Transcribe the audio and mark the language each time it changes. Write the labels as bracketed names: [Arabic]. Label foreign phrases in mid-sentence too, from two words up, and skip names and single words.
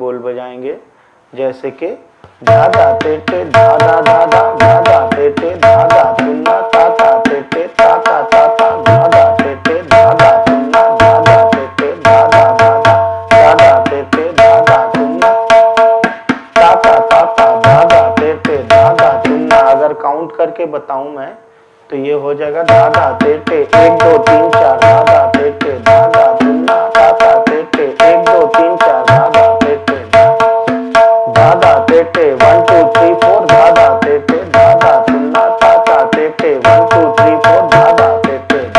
[Hindi] बोल बजाएंगे, जैसे कि धा धा ते ते धा धा धा धा, धा धा ते ते धा धा तुन्ना ता ता ते ते ता ता ता ता, धा धा ते ते धा धा तुन्ना धा धा ते ते धा धा धा धा, धा धा ते ते धा धा तुन्ना ता ता ता ता, धा धा ते ते धा धा तुन्ना। अगर काउंट करके बताऊं मैं तो ये हो जाएगा धा धा ते ते 1 2 3 4, धा धा ते ते धा धा तुन्ना ता ता ते ते 1 2 3 4, धा धा ते ते धा धा ते ते 1 2 3 4, धा धा ते ते धा धा तुन्ना ता ता ते ते 1 2 3 4, धा धा ते ते।